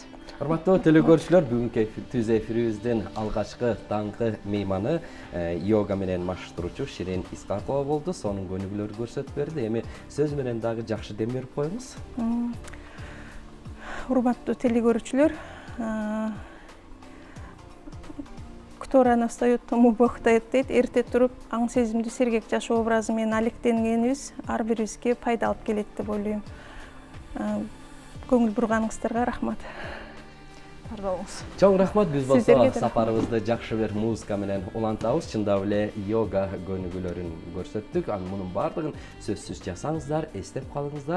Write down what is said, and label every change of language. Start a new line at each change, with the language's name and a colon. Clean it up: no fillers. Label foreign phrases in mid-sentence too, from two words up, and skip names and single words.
Kyrgyz: Урматтуу телекөрүүчүлөр, бүгүнкү түз эфирибиздин алгачкы таңкы мейманы йога менен маштыруучу Ширин Искакова болду. Сонун көнүгүүлөрдү көрсөтүп берди. Эми сөз менен дагы жакшы дем берип коюңуз. Урматтуу телекөрүүчүлөр,
Russian: кто рано встаёт, тому Бог дает дейт.
Kyrgyz: Эрте туруп, аң сезимдүү сергек жашоо образы менен алектенгенибиз ар бирибизге пайда алып келет деп ойлойм. Көңүл бурганыңыздарга рахмат. Чоң рахмат, биз болсо сапарыбызды жакшы бир музыка менен улантабыз. Чындап эле йога көнүгүүлөрүн көрсөттүк. Мунун баардыгын сөзсүз жасаңыздар, эстеп калыңыздар.